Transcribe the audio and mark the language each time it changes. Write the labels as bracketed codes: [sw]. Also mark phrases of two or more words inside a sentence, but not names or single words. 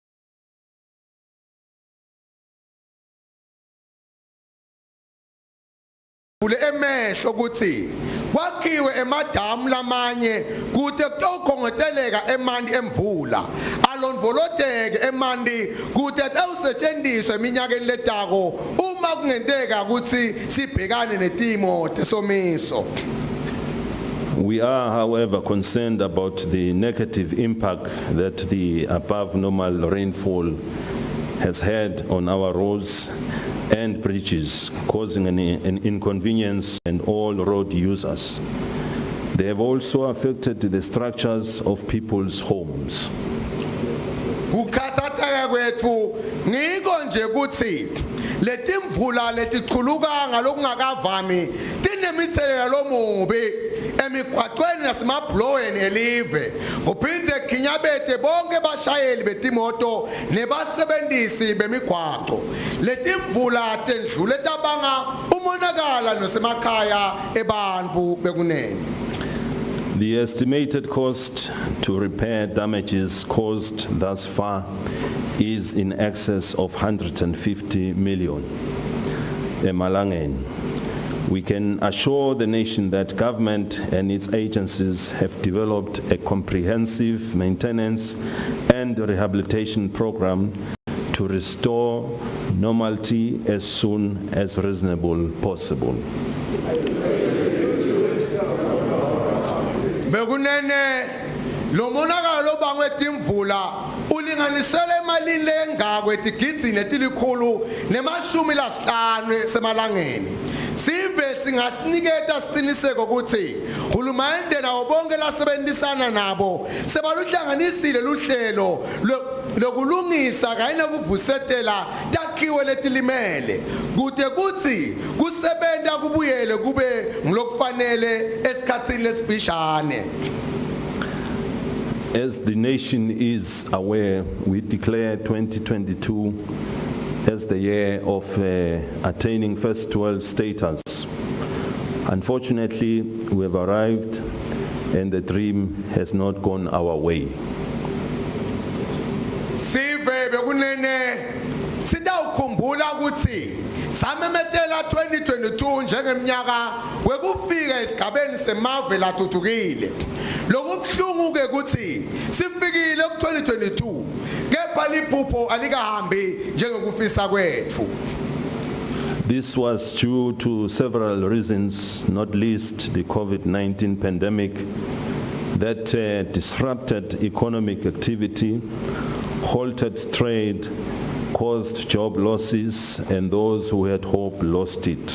[ss] Ule emehlo ukuthi kwakhiwe emadamu lamanye kude kutokhongoteleka emanti emvula alondvoloteke emanti kude awusetshenziswe eminyakeni letako uma kungenteka ukuthi sibhekane netimo tesomiso. [en] We are, however, concerned about the negative impact that the above normal rainfall has had on our roads and bridges, causing an inconvenience and all road users. They have also affected the structures of people's homes. [ss] Ukhathatha kwethu ngiko nje ukuthi letimvula letichuluka ngalokungakavami tinemithelo lomubi emigwaqweni nasemabhlowini elive kuphinde khinyabete bonke bashayeli betimoto nebasebenzisi bemigwaqo letimvula tendlule tabanga umonakala nosemakhaya ebantfu bekunene. [en] The estimated cost to repair damages caused thus far is in excess of 150 million. Emalangeni. We can assure the nation that government and its agencies have developed a comprehensive maintenance and rehabilitation program to restore normality as soon as reasonable possible. [ss] Bekunene lo monakalo lobangwe timvula ulinganisele emalini lengakwe tigidzi netilikhulu nemashumi lasihlanu semalangeni. Sive singasiniketa siqiniseko ukuthi hulumende nawo bonke lasebenzisana nabo sebaluhlanganisile luhlelo lokulungisa kanye nokuvusetela takhiwe letilimele kude kuthi kusebenta kubuyele kube ngilokufanele esikhatsini lesifishane. [en] As the nation is aware, we declare 2022 as the year of attaining first world status. Unfortunately, we have arrived and the dream has not gone our way. [ss] Sive bekunene sidawukhumbula ukuthi samemetela 2022 njengemnyaka wekufika esigabeni semave lathuthukile. Lokubhlungu ke ukuthi sifikile ku-2022 kepha liphupho alikahambi njengokufisa kwethu. [en] This was due to several reasons, not least the COVID-19 pandemic that disrupted economic activity, halted trade, caused job losses, and those who had hope lost it.